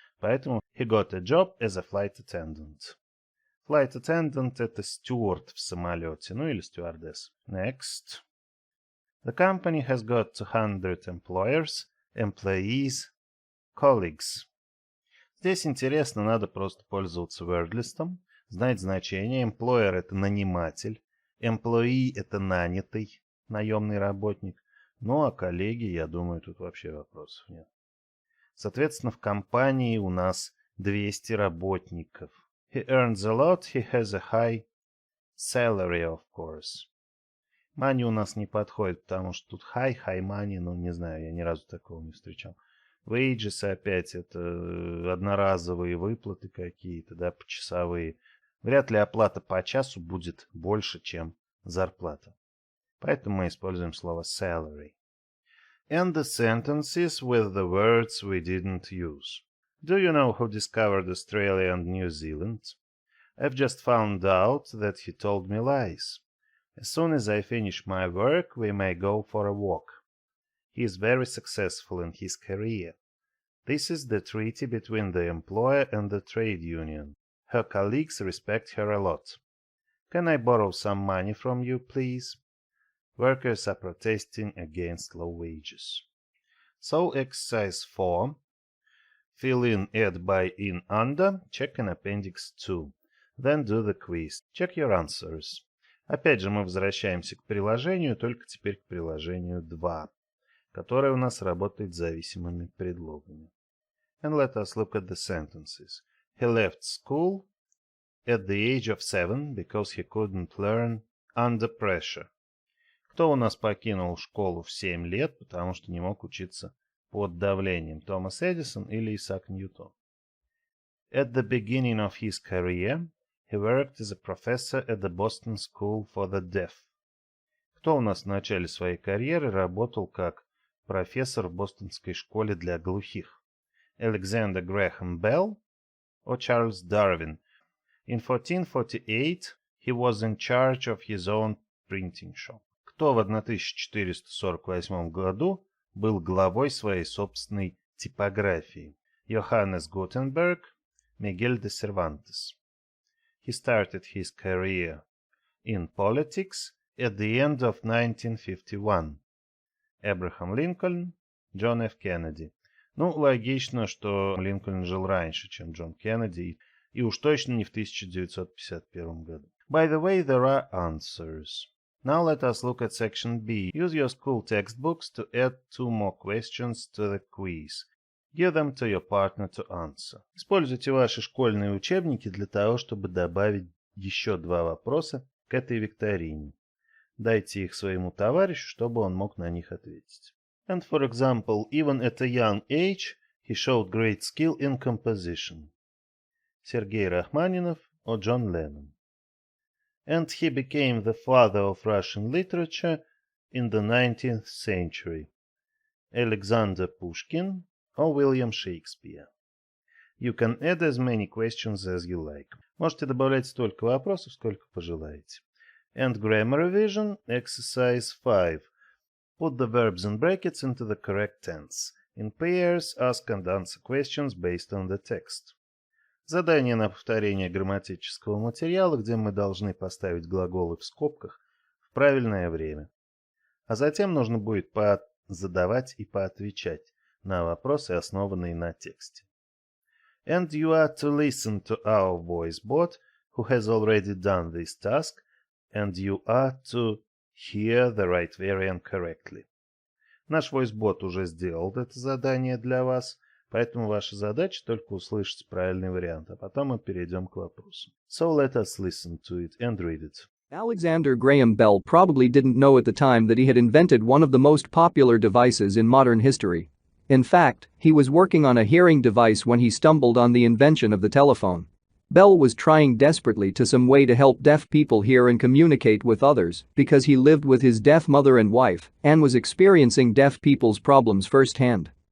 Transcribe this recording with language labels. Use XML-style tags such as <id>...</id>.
<ru>Поэтому</ru> <en>he got a job as a flight attendant.</en> <ru>Flight attendant это стюард в самолете, ну или стюардесса.</ru> <en>Next. The company has got 200 employees, colleagues.</en> <ru>Здесь интересно, надо просто пользоваться word-листом, знать значение. Employer это наниматель, employee это нанятый, наемный работник. Ну а коллеги, я думаю, тут вообще вопросов нет. Соответственно, в компании у нас 200 работников.</ru> <en>He earns a lot, he has a high salary, of course.</en> <ru>Money у нас не подходит, потому что тут high money, ну не знаю, я ни разу такого не встречал. Wages опять это одноразовые выплаты какие-то, да, почасовые. Вряд ли оплата по часу будет больше, чем зарплата. Поэтому мы используем слово salary.</ru> <en>And the sentences with the words we didn't use. Do you know who discovered Australia and New Zealand? I've just found out that he told me lies. As soon as I finish my work, we may go for a walk. He is very successful in his career. This is the treaty between the employer and the trade union. Her colleagues respect her a lot. Can I borrow some money from you, please? Workers are protesting against low wages. So exercise 4. Fill in, add, by, in, under. Check in appendix 2. Then do the quiz. Check your answers.</en> <ru>Опять же мы возвращаемся к приложению, только теперь к приложению 2, которое у нас работает с зависимыми предлогами.</ru> <en>And let us look at the sentences. He left school at the age of 7 because he couldn't learn under pressure.</en> <ru>Кто у нас покинул школу в 7 лет, потому что не мог учиться под давлением? Томас Эдисон или Исаак Ньютон?</ru> <en>At the beginning of his career, he worked as a professor at the Boston School for the Deaf.</en> <ru>Кто у нас в начале своей карьеры работал как профессор в Бостонской школе для глухих?</ru> <en>Alexander Graham Bell or Charles Darwin? In 1448 he was in charge of his own printing shop.</en> <ru>Кто в 1448 году был главой своей собственной типографии? Йоханнес Гутенберг, Мигель де Сервантес.</ru> <en>He started his career in politics at the end of 1951. Abraham Lincoln, John F. Kennedy.</en> <ru>Ну, логично, что Линкольн жил раньше, чем Джон Кеннеди, и уж точно не в 1951 году.</ru> <en>By the way, there are answers. Now let us look at section B. Use your school textbooks to add 2 more questions to the quiz. Give them to your partner to answer.</en> <ru>Используйте ваши школьные учебники для того, чтобы добавить еще 2 вопроса к этой викторине. Дайте их своему товарищу, чтобы он мог на них ответить.</ru> <en>And for example, even at a young age, he showed great skill in composition. Сергей Рахманинов or John Lennon. And he became the father of Russian literature in the 19th century. Alexander Pushkin or William Shakespeare. You can add as many questions as you like.</en> <ru>Можете добавлять столько вопросов, сколько пожелаете.</ru> <en>And grammar revision, exercise 5. Put the verbs in brackets into the correct tense. In pairs, ask and answer questions based on the text.</en> <ru>Задание на повторение грамматического материала, где мы должны поставить глаголы в скобках в правильное время. А затем нужно будет задавать и поотвечать на вопросы, основанные на тексте.</ru> <en>And you are to listen to our Войс-бот, who has already done this task, and you are to hear the right variant correctly.</en> <ru>Наш Войс-бот уже сделал это задание для вас, поэтому ваша задача только услышать правильный вариант, а потом мы перейдем к вопросу.</ru> <en>So let us listen to it and read it. Alexander Graham Bell probably didn't know at the time that he had invented one of the most popular devices in modern history. In fact, he was working on a hearing device when he stumbled on the invention of the telephone. Bell was trying desperately to some way to help deaf people hear and communicate with others because he lived with his deaf mother and wife and was experiencing deaf people's problems firsthand.</en>